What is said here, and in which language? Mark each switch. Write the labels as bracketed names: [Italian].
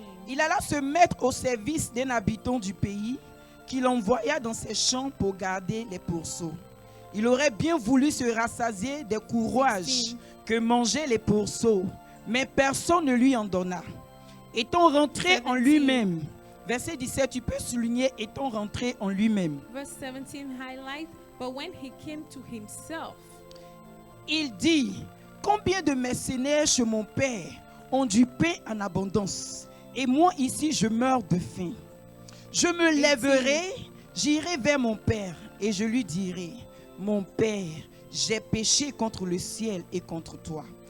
[French] Il alla se mettre au service d'un habitant du pays qu'il envoya dans ses champs pour garder les pourceaux. Il aurait bien voulu se rassasier des courroiges que mangeaient les pourceaux, mais personne ne lui en donna. Étant rentré en 17. lui-même, verset 17, tu peux souligner, étant rentré en lui-même. [English] Verse 17 highlight, but when he came to himself, [French] Il dit, combien de mercenaires chez mon père ont du pain en abondance, et moi ici je meurs de faim. Je me lèverai, j'irai vers mon père, et je lui dirai, mon père, j'ai péché contre le ciel et contre toi.